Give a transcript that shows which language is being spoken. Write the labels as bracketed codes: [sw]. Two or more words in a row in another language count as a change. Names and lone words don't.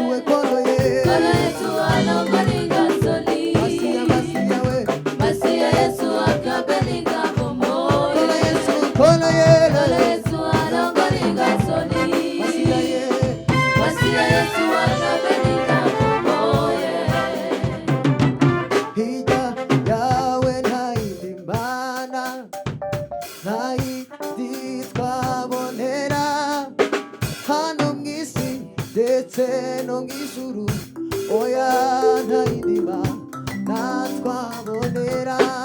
[ln] kono Yesu alongolinga soni Masia Masia Yesu akabelinga bomoye kono kono Yesu alongolinga soni Masia Masia Yesu akabelinga bomoye [rw] Hija yawe ntayindi mana ntayindi twabonera hano mw'isi ndetse no mw'ijuru oya ntayindi mana twabonera